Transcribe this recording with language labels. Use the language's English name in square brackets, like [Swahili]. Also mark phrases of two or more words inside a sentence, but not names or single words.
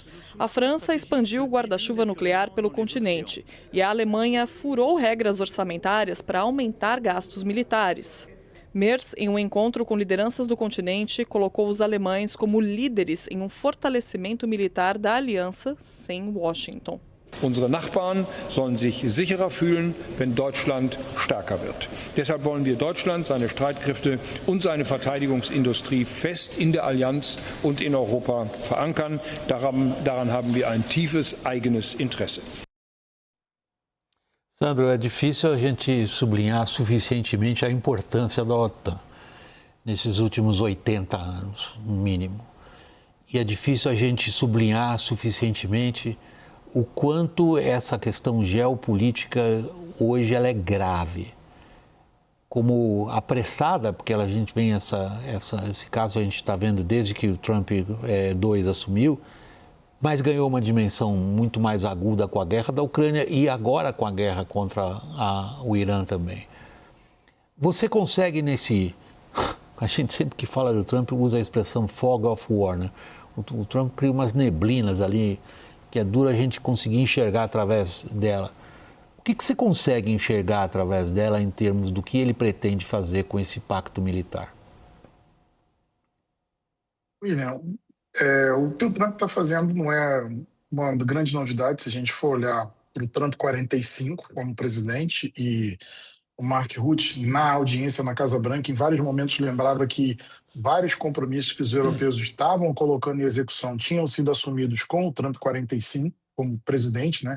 [Portuguese] A França expandiu o guarda-chuva nuclear pelo continente e a Alemanha furou regras orçamentárias para aumentar gastos militares. Merz, em um encontro com lideranças do continente, colocou os alemães como líderes em um fortalecimento militar da aliança sem Washington. [German] Unsere Nachbarn sollen sich sicherer fühlen, wenn Deutschland stärker wird. Deshalb wollen wir Deutschland, seine Streitkräfte und seine Verteidigungsindustrie fest in der Allianz und in Europa verankern. Daran haben wir ein tiefes eigenes Interesse. [Portuguese] Sandro, é difícil a gente sublinhar suficientemente a importância da OTAN nesses últimos 80 anos, no mínimo. E é difícil a gente sublinhar suficientemente o quanto essa questão geopolítica hoje ela é grave, como apressada, porque a gente vem esse caso a gente está vendo desde que o Trump 2 assumiu, mas ganhou uma dimensão muito mais aguda com a guerra da Ucrânia e agora com a guerra contra o Irã também. Você consegue a gente sempre que fala do Trump usa a expressão [English] fog of war, [Portuguese] né? O Trump cria umas neblinas ali que é duro a gente conseguir enxergar através dela. O que você consegue enxergar através dela em termos do que ele pretende fazer com esse pacto militar? William, o que o Trump está fazendo não é uma grande novidade se a gente for olhar para o Trump 45 como presidente e o Mark Rutte, na audiência na Casa Branca, em vários momentos lembrava que vários compromissos que os europeus estavam colocando em execução tinham sido assumidos com o Trump 45 como presidente, né?